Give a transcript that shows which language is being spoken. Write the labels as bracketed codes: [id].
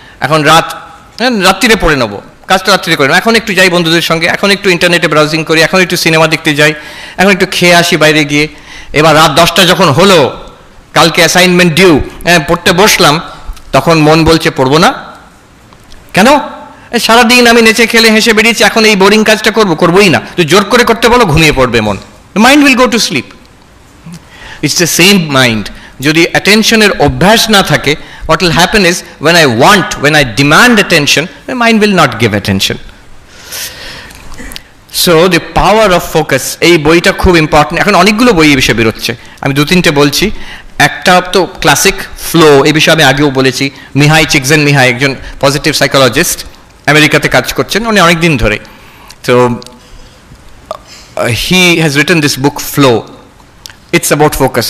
[bn] এখন রাত্রিরে পড়ে নেবো, কাজটা রাত্রিরে করে নেবো, এখন একটু যাই বন্ধুদের সঙ্গে, এখন একটু ইন্টারনেটে ব্রাউজিং করি, এখন একটু সিনেমা দেখতে যাই, এখন একটু খেয়ে আসি বাইরে গিয়ে, এবার রাত 10টা যখন হলো, কালকে অ্যাসাইনমেন্ট ডিউ, পড়তে বসলাম, তখন মন বলছে পড়বো না কেন, সারাদিন আমি নেচে খেলে হেসে বেরিয়েছি, এখন এই বোরিং কাজটা করবোই না, তো জোর করে করতে বলো, ঘুমিয়ে পড়বে মন, [en] Mind will go to sleep. It's the same mind. [bn] যদি অ্যাটেনশনের অভ্যাস না থাকে, [en] what will happen is when I demand attention, the mind will not give attention. So the power of focus, [bn] এই বইটা খুব ইম্পর্টেন্ট। এখন অনেকগুলো বই এই বিষয়ে বেরোচ্ছে, আমি 2-3টে বলছি। একটা তো ক্লাসিক ফ্লো, এই বিষয়ে আমি আগেও বলেছি, মিহাই চিকজেনমিহাই একজন পজিটিভ সাইকোলজিস্ট, আমেরিকাতে কাজ করছেন উনি অনেক দিন ধরে। [en] তো he has written this book Flow, it's about focus.